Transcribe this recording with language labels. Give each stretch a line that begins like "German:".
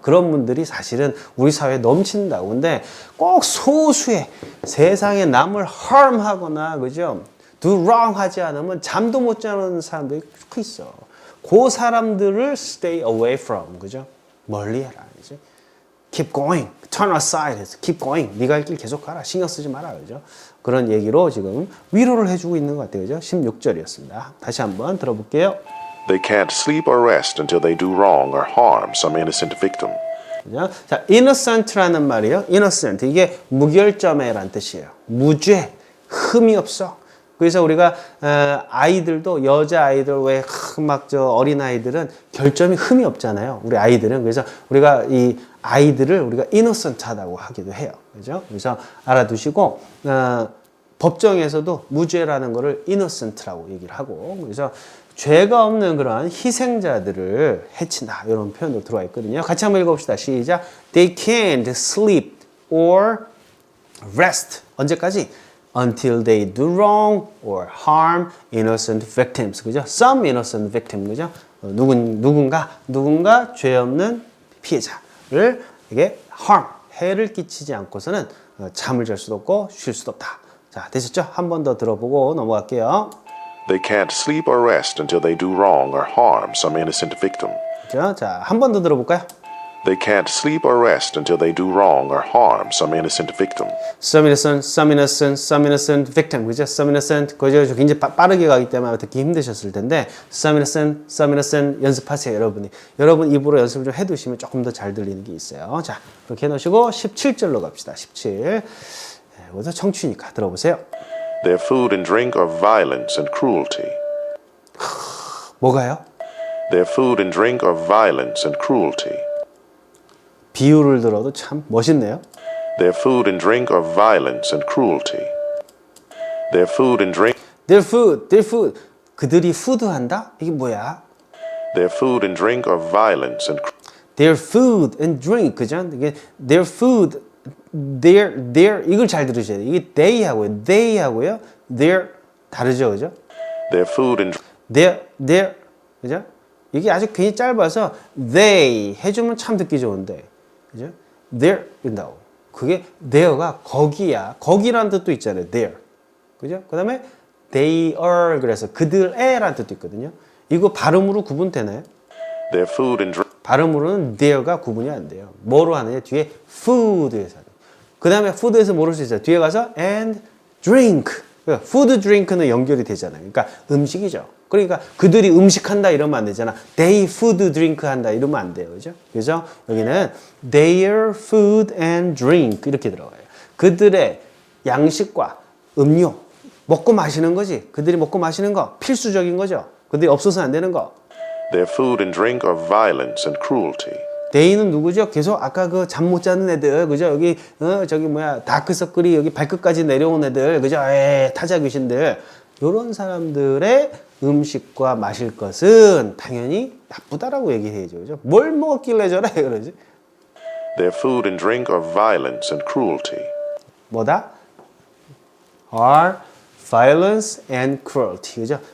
Korean: 그런 분들이 사실은 우리 사회에 넘친다고. 근데 꼭 소수의 세상에 남을 harm하거나, 그죠?
English: do wrong
Korean: 하지 않으면 잠도 못 자는 사람들이 꽤 있어. 그 사람들을
English: stay away from,
Korean: 그죠? 멀리 해라. 그죠?
English: keep going, turn aside
Korean: 해서
English: keep going.
Korean: 네가 할 길 계속 가라. 신경 쓰지 마라. 그죠? 그런 얘기로 지금 위로를 해주고 있는 것 같아요. 그죠? 16절이었습니다. 다시 한번 들어볼게요.
English: They can't sleep or rest until they do wrong or harm some innocent victim.
Korean: 자, innocent라는 말이에요.
English: innocent.
Korean: 이게 무결점에란 뜻이에요. 무죄, 흠이 없어. 그래서 우리가 아이들도 여자 아이들 왜 막 어린 아이들은 결점이 흠이 없잖아요. 우리 아이들은 그래서 우리가 이 아이들을 우리가 innocent하다고 하기도 해요. 그죠? 그래서 알아두시고 법정에서도 무죄라는 거를 innocent라고 얘기를 하고 그래서 죄가 없는 그러한 희생자들을 해친다. 이런 표현도 들어와 있거든요. 같이 한번 읽어봅시다. 시작.
English: They can't sleep or rest.
Korean: 언제까지?
English: Until they do wrong or harm innocent victims.
Korean: 그죠?
English: Some innocent victim. 그죠?
Korean: 누군가 죄 없는 피해자를 에게 harm, 해를 끼치지 않고서는 잠을 잘 수도 없고 쉴 수도 없다. 자, 되셨죠? 한 번 더 들어보고 넘어갈게요.
English: They can't sleep or rest until they do wrong or harm some innocent victim.
Korean: 자, 한 번 더 들어볼까요?
English: They can't sleep or rest until they do wrong or harm some innocent victim. Some innocent victim.
Korean: 그죠?
English: Some innocent. 그죠?
Korean: 굉장히 빠르게 가기 때문에 듣기 힘드셨을 텐데
English: some innocent
Korean: 연습하세요, 여러분이. 여러분 입으로 연습을 좀 해두시면 조금 더 잘 들리는 게 있어요. 자, 그렇게 해놓으시고 17절로 갑시다. 17. 이것도 청취니까 들어보세요.
English: Their food and drink are violence and cruelty.
Korean: 뭐가요?
English: Their food and drink are violence and cruelty.
Korean: 비유를 들어도 참 멋있네요.
English: Their food and drink are violence and cruelty. Their food and drink. Their food.
Korean: 그들이 푸드한다? 이게 뭐야?
English: Their food and drink are violence and. Their food and drink,
Korean: 그죠? 이게
English: their food,
Korean: their 이걸 잘 들으셔야 돼요. 이게 they하고요. their 다르죠, 그죠?
English: Their food and. their,
Korean: 그죠? 이게 아주 굉장히 짧아서 they 해주면 참 듣기 좋은데, 그죠? their 된다고. 그게 there가 거기야. 거기라는 뜻도 있잖아요.
English: there,
Korean: 그죠? 그다음에 they are 그래서 그들의라는 뜻도 있거든요. 이거 발음으로 구분되나요?
English: Their food and drink.
Korean: 발음으로는 there가 구분이 안 돼요. 뭐로 하느냐? 뒤에 food에서 하는. 그 다음에 food에서 모를 수 있어요. 뒤에 가서 and drink. food, drink는 연결이 되잖아요. 그러니까 음식이죠. 그러니까 그들이 음식한다 이러면 안 되잖아.
English: They food drink
Korean: 한다 이러면 안 돼요. 그죠? 그래서 여기는
English: their food and drink
Korean: 이렇게 들어가요. 그들의 양식과 음료, 먹고 마시는 거지. 그들이 먹고 마시는 거 필수적인 거죠. 그들이 없어서는 안 되는 거.
English: Their food and drink are violence and cruelty.
Korean: 데이는 누구죠? 계속 아까 그 잠 못 자는 애들, 그죠? 여기 저기 뭐야 다크서클이 여기 발끝까지 내려온 애들, 그죠? 타자 귀신들 이런 사람들의 음식과 마실 것은 당연히 나쁘다라고 얘기해야죠, 그죠? 뭘 먹었길래 저래 그러지?
English: Their food and drink are violence and cruelty.
Korean: 뭐다?
English: are violence and cruelty,
Korean: 그죠?